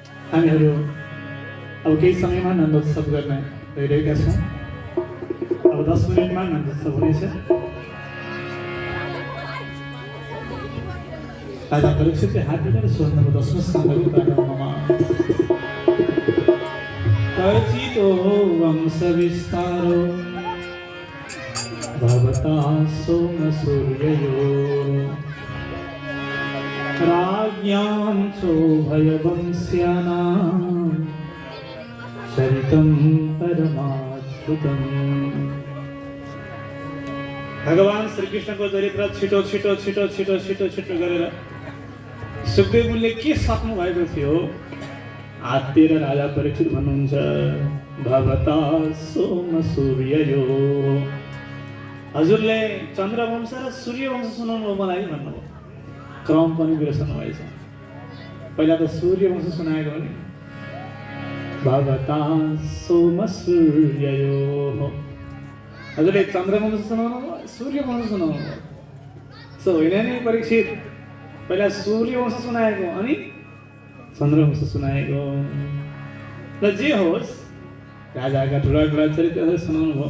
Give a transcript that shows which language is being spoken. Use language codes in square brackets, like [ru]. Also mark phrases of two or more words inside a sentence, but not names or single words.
[ne] हामीहरू अब केही समयमा नन्दोत्सव गर्न गइरहेका छौँ। अब 10 मिनटमा नन्दोत्सव हुनेछ। राजा परीक्षितले हात मिलाएर सोध्नुभयो 10औं स्कन्धको प्रारम्भमा [sa] कचितो वंश विस्तारो भवता सोम सूर्ययो राज्ञां चोभयवंश्यानां चरितं परमाद्भुतम्। [ne] भगवान श्रीकृष्ण को चरित्र छिटो छिटो छिटो छिटो छिटो छिटो गरेर सुखदेव मुनिले के सक्नु भएको थियो आत्तिर राजा परीक्षित भन्नुहुन्छ [sa] भवता सोम सूर्ययो। [ne] हजुरले चन्द्रवंश र सूर्यवंश सुनाउनु मलाई भन्नुभयो। क्रम पनि बिर्सनु भएछ। पहिला त सूर्यवंश सुनाएको नि [sa] भवता सोम सूर्ययो। [ne] हजुरले चन्द्रवंश सुनाउनु भयो सूर्यवंश सुनाउनु भयो। सो होइन नि परीक्षित पहिला सूर्यवंश सुनाएको अनि चन्द्रवंश सुनाएको। र जे होस् राजाका ठुला ठुला चरित्रहरू सुनाउनु भयो।